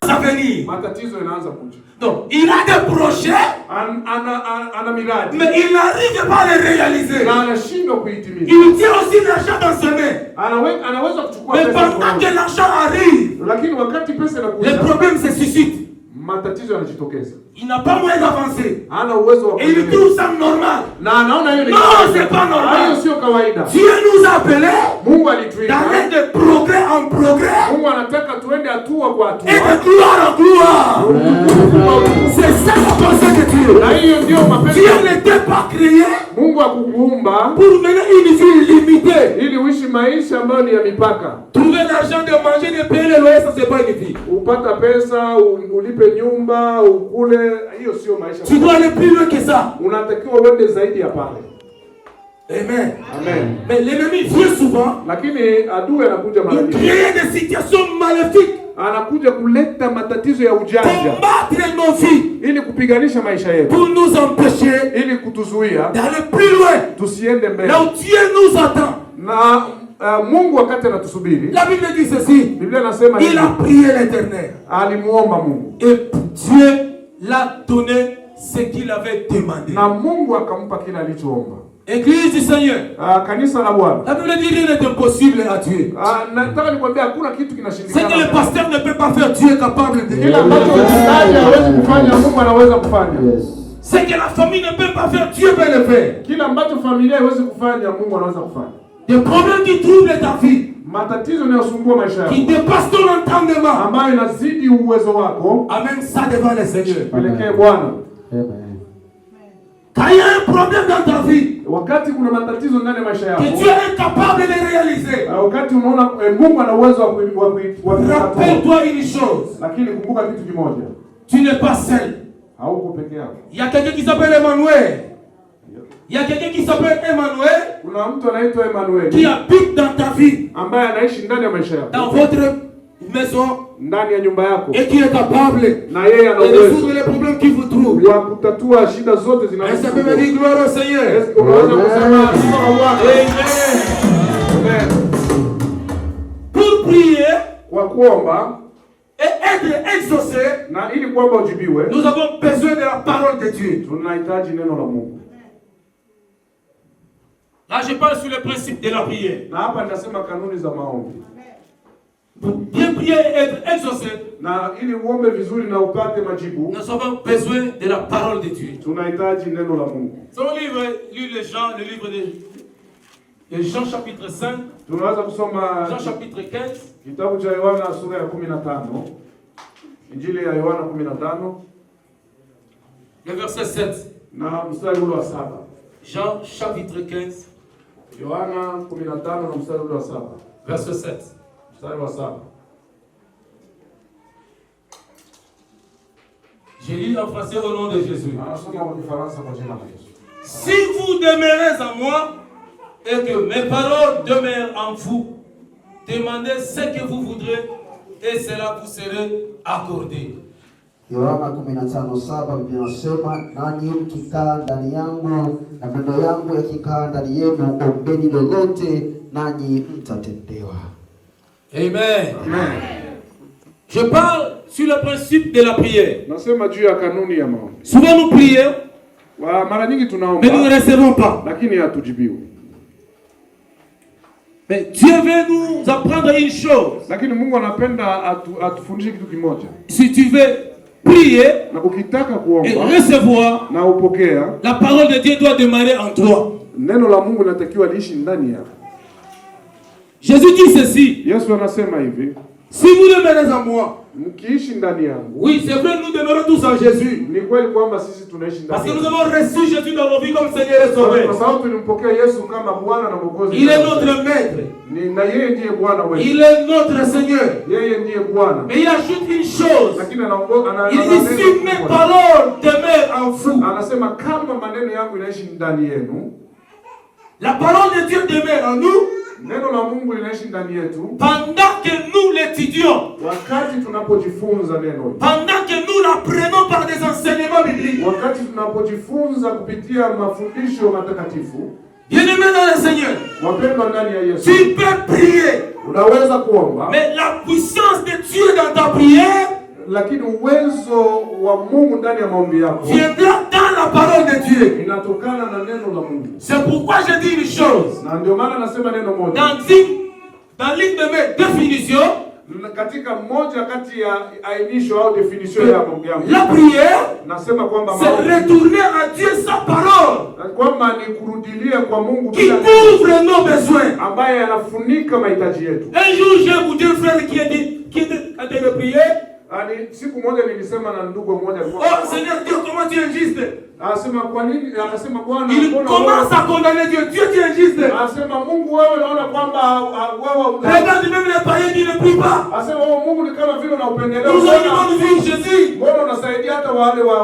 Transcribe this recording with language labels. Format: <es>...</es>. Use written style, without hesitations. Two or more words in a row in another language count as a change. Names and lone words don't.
<fr>Ça venir.</fr> <sw>matatizo yanaanza kuja.</sw> <fr>Donc, il a des projets,</fr> <sw>Ana miradi</sw> <fr>mais il n'arrive pas à les réaliser.</fr> <sw>na anashindwa kuitimiza.</sw> <fr>Il tient aussi l'argent dans ses mains.</fr> <sw>Anaweza kuchukua</sw> <fr>Mais</fr> <sw>pesa</sw> <fr>pendant</fr> <sw>mkononi.</sw> <fr>que l'argent arrive,</fr> <sw>Lakini wakati pesa</sw> <fr>les</fr> <sw>inakuja,</sw> <fr>problèmes se suscitent.</fr> <sw>matatizo yanajitokeza.</sw> <fr>Il n'a pas moyen d'avancer.</fr> <sw>Hana uwezo wa</sw> <fr>Et il</fr> <sw>kuendelea.</sw> <fr>trouve ça normal.</fr> <sw>Na anaona hiyo ni</sw> <fr>Non,</fr> <sw>kawaida.</sw> <fr>c'est pas normal.</fr> <sw>Hiyo sio kawaida.</sw> <fr>Dieu nous a appelés</fr> <sw>Mungu alituita.</sw> <fr>d'aller de progrès en progrès</fr> <sw>Mungu anataka tuende hatua kwa hatua.</sw> <fr>et de gloire en gloire. C'est ça le conseil de Dieu.</fr> <sw>Na hiyo ndio mapenzi.</sw> <fr>Dieu n'était pas créé</fr> <sw>Mungu akukuumba</sw> <fr>pour mener une vie limitée.</fr> <sw>ili uishi maisha ambayo ni ya mipaka.</sw> <fr>Trouver l'argent de manger, de payer le loyer, ça c'est pas une vie.</fr> <sw>Upata pesa, ulipe nyumba, ukule, hiyo sio maisha.</sw> <fr>Tu dois aller plus loin que ça.</fr> <sw>Unatakiwa uende zaidi ya pale.</sw> <fr>Amen.</fr> <sw>Amen.</sw> <fr>Mais l'ennemi vient souvent,</fr> <sw>Lakini adui anakuja mara</sw> <fr>il</fr> <sw>nyingi.</sw> <fr>crée des situations maléfiques,</fr> <sw>Anakuja kuleta matatizo ya ujanja</sw> <fr>combattre nos vies</fr> <sw>ili kupiganisha maisha yetu,</sw> <fr>pour nous empêcher</fr> <sw>ili kutuzuia</sw> <fr>d'aller plus loin,</fr> <sw>tusiende mbele.</sw> <fr>là où Dieu nous attend.</fr> <sw>Na Mungu wakati anatusubiri,</sw> <fr>La Bible dit ceci,</fr> <sw>Biblia inasema</sw> <fr>il a prié l'Éternel</fr> <sw>alimuomba Mungu</sw> <fr>et Dieu l'a donné ce qu'il avait demandé.</fr> <sw>na Mungu akampa kile alichoomba.</sw> <fr>Église du Seigneur,</fr> <sw>Kanisa la Bwana,</sw> <fr>la Bible dit rien n'est impossible à Dieu.</fr> <sw>nataka nikwambia hakuna kitu</sw> <fr>Ce que le</fr> <sw>kinashindikana.</sw> <fr>pasteur ne peut pas faire, Dieu est capable de</fr> <sw>Kile</sw> <fr>faire.</fr> <sw>ambacho mchungaji hawezi kufanya, Mungu anaweza kufanya.</sw> <fr>Ce que la famille ne peut pas faire, Dieu peut le faire.</fr> <sw>Kile ambacho familia haiwezi kufanya, Mungu anaweza kufanya.</sw> <fr>Des problèmes qui troublent ta vie,</fr> <sw>Matatizo yanayosumbua maisha</sw> <fr>qui</fr> <sw>yako,</sw> <fr>dépassent ton entendement,</fr> <sw>ambayo inazidi uwezo wako,</sw> <fr>amène ça devant le Seigneur.</fr> <sw>pelekee Bwana.</sw> <fr>Quand il y a un problème dans ta vie,</fr> <sw>Wakati kuna matatizo ndani ya maisha</sw> <fr>que</fr> <sw>yako,</sw> <fr>Dieu est capable de réaliser,</fr> <sw>wakati unaona Mungu ana uwezo wa kutatua,</sw> <fr>rappelle-toi une chose,</fr> <sw>lakini kumbuka kitu kimoja,</sw> <fr>tu n'es pas seul.</fr> <sw>Hauko peke yako.</sw> <fr>Il y a quelqu'un qui s'appelle Emmanuel. Il y a quelqu'un qui s'appelle Emmanuel.</fr> <sw>Kuna mtu anaitwa Emmanuel.</sw> <fr>Qui habite dans ta vie.</fr> <sw>Ambaye anaishi ndani ya maisha yako.</sw> <fr>Dans votre maison.</fr> <sw>Ndani ya nyumba yako.</sw> <fr>Et qui est capable</fr> <sw>na yeye ana</sw> <fr>de résoudre les problèmes qui vous troublent.</fr> <sw>Wa kutatua shida zote zinazokusumbua.</sw> <fr>Est-ce que vous dites gloire au Seigneur? Est-ce que</fr> <sw>unaweza kusema sifa kwa Bwana?</sw> <fr>Amen. Pour prier</fr> <sw>kwa kuomba</sw> <fr>et être exaucé,</fr> <sw>na ili kwamba ujibiwe,</sw> <fr>nous avons besoin de la parole de Dieu.</fr> <sw>Tunahitaji neno la Mungu.</sw> <fr>Là, je parle sur le principe de la prière.</fr> <sw>Na hapa nitasema kanuni za maombi.</sw> <fr>Pour bien prier et être exaucé,</fr> <sw>na ili uombe vizuri na upate majibu,</sw> <fr>nous avons besoin de la parole de Dieu.</fr> <sw>Tunahitaji neno la Mungu.</sw> <fr>Son livre, lu le livre de Jean chapitre 5.</fr> <sw>Tunaweza kusoma</sw> <fr>Jean chapitre 15.</fr> <sw>Kitabu cha Yohana sura ya 15. Injili ya Yohana 15.</sw> <fr>Le verset 7.</fr> <sw>Na mstari ule wa 7.</sw> <fr>Jean chapitre 15.</fr> <sw>Yohana 15 na mstari ule wa 7.</sw> <fr>Verset 7.</fr> <sw>Mstari wa 7.</sw> <fr>Je lis en français au nom de Jésus.</fr> <sw>Anasoma kwa Kifaransa kwa jina la Yesu.</sw> <fr>Si vous demeurez en moi et que mes paroles demeurent en vous, demandez ce que vous voudrez et cela vous sera accordé.</fr> <sw>Yohana 15:7 Biblia inasema, nanyi mkikaa ndani yangu na maneno yangu yakikaa ndani yenu, ombeni lolote nanyi mtatendewa. Amen. Amen.</sw> <fr>Je parle sur le principe de la prière.</fr> <sw>Nasema juu ya kanuni ya maombi.</sw> <fr>Souvent nous prions,</fr> <sw>mara nyingi tunaomba,</sw> <fr>mais nous ne recevons pas.</fr> <sw>Lakini hatujibiwi.</sw> <fr>Mais Dieu veut nous apprendre une chose.</fr> <sw>Lakini Mungu anapenda atufundishe kitu kimoja.</sw> <fr>Si tu veux prier</fr> <sw>na ukitaka kuomba</sw> <fr>et recevoir,</fr> <sw>na upokea,</sw> <fr>la parole de Dieu doit demeurer en toi.</fr> <sw>Neno la Mungu linatakiwa liishi ndani yako.</sw> <fr>Jésus dit ceci.</fr> <sw>Yesu anasema hivi,</sw> <fr>si vous demeurez en moi,</fr> <sw>mkiishi ndani yangu.</sw> <fr>Oui, c'est vrai, nous demeurons tous en Jésus.</fr> <sw>Ni kweli kwamba sisi tunaishi ndani.</sw> <fr>Parce que nous avons reçu Jésus dans nos vies comme Seigneur et Sauveur.</fr> <sw>Kwa sababu tulimpokea Yesu kama Bwana na Mwokozi.</sw> <fr>Il est notre maître.</fr> <sw>Na yeye ndiye Bwana wetu.</sw> <fr>Il est notre Seigneur.</fr> <sw>Yeye ndiye Bwana.</sw> <fr>Mais il ajoute une chose.</fr> <sw>Lakini anaongoza</sw> <fr>il dit si mes paroles demeurent en vous.</fr> <sw>Anasema kama maneno yangu inaishi ndani yenu.</sw> <fr>La parole de Dieu demeure en nous.</fr> <sw>Neno la Mungu linaishi ndani yetu.</sw> <fr>Pendant que nous l'étudions.</fr> <sw>Wakati tunapojifunza neno.</sw> <fr>Pendant que nous l'apprenons par des enseignements bibliques.</fr> <sw>Wakati tunapojifunza kupitia mafundisho matakatifu.</sw> <fr>Bien-aimé dans le Seigneur.</fr> <sw>Wapendwa ndani ya Yesu.</sw> <fr>Tu peux prier.</fr> <sw>Unaweza kuomba.</sw> <fr>Mais la puissance de Dieu dans ta prière,</fr> <sw>lakini uwezo wa Mungu ndani ya maombi yako</sw> <fr>viendra dans la parole de Dieu.</fr> <sw>Inatokana na neno la Mungu.</sw> <fr>C'est pourquoi je dis une chose.</fr> <sw>Na ndio maana nasema neno moja.</sw> <fr>Dans l'une de mes définitions,</fr> <sw>katika moja kati ya ainisho au definition ya Mungu yangu.</sw> <fr>La prière,</fr> <sw>nasema kwamba</sw> <fr>c'est retourner à Dieu sa parole.</fr> <sw>Kwamba ni kurudilia kwa Mungu</sw> <fr>qui couvre nos besoins.</fr> <sw>Ambaye anafunika mahitaji yetu.</sw> <fr>Un jour j'ai vous dire frère qui était en train de prier.</fr> <sw>Ani siku moja nilisema na ndugu mmoja alikuwa</sw> <fr>oh Seigneur Dieu comment tu es injuste.</fr> <sw>Anasema kwa nini? Anasema Bwana</sw> <fr>il commence à condamner Dieu. Dieu tu es injuste.</fr> <sw>Anasema Mungu wewe naona kwamba wewe</sw> <fr>regarde même les païens qui ne prient pas.</fr> <sw>Anasema wewe Mungu ni kama vile unaupendelea.</sw> <fr>Nous avons vu Jésus.</fr> <sw>Mbona unasaidia hata wale wa</sw>